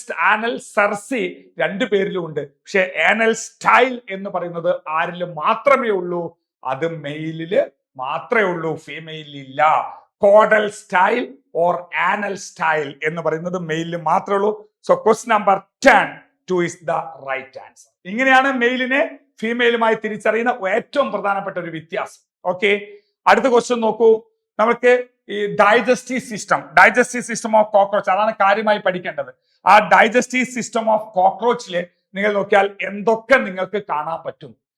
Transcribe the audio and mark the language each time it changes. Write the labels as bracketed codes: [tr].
[ml] Anal സെർസി 2 പേരിലും ഉണ്ട്. പക്ഷെ ആനൽ സ്റ്റൈൽ എന്ന് പറയുന്നത് ആരിലും മാത്രമേ ഉള്ളൂ? അത് മെയിലില് മാത്രമേ ഉള്ളൂ, ഫീമെയിലിൽ ഇല്ല. Caudal style or anal style എന്ന് പറയുന്നത് മെയിലിൽ മാത്രമേ ഉള്ളൂ. [en] So question number 10 2 is the right answer. [ml] ഇങ്ങനെയാണ് മെയിലിനെ ഫീമെയിലുമായി തിരിച്ചറിയുന്ന ഏറ്റവും പ്രധാനപ്പെട്ട ഒരു വ്യത്യാസം. ഓക്കെ, അടുത്ത ക്വസ്റ്റ്യൻ നോക്കൂ. നമുക്ക് ഈ ഡൈജസ്റ്റീവ് സിസ്റ്റം ഓഫ് കോക്രോച്ച്, അതാണ് കാര്യമായി പഠിക്കേണ്ടത്. ആ ഡൈജസ്റ്റീവ് സിസ്റ്റം ഓഫ് കോക്രോച്ചില് നിങ്ങൾ നോക്കിയാൽ എന്തൊക്കെ നിങ്ങൾക്ക് കാണാൻ പറ്റും?